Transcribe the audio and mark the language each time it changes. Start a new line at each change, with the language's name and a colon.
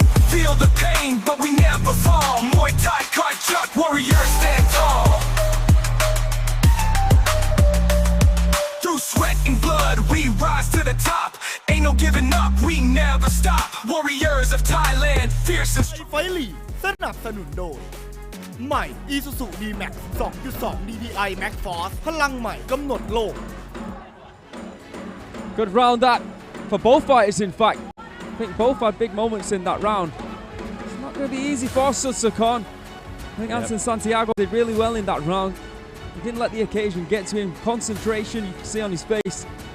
English: Feel the pain, but we never fall. Muay Thai Kard Chuek, warriors stand tall. Through sweat and blood, we rise to the top. Ain't no giving up, we never stop. Warriors of Thailand, fierce and
Thai: ไฟลีสนับสนุนโดยใหม่ ISUZU D-Max 2.2 DDI Max Force พลังใหม่กำหนดโลก
English: Good round that for both fighters, in fact. I think both had big moments in that round. It's not going to be easy for Sutsakorn. I think Anderson Santiago did really well in that round. He didn't let the occasion get to him. Concentration, you can see on his face.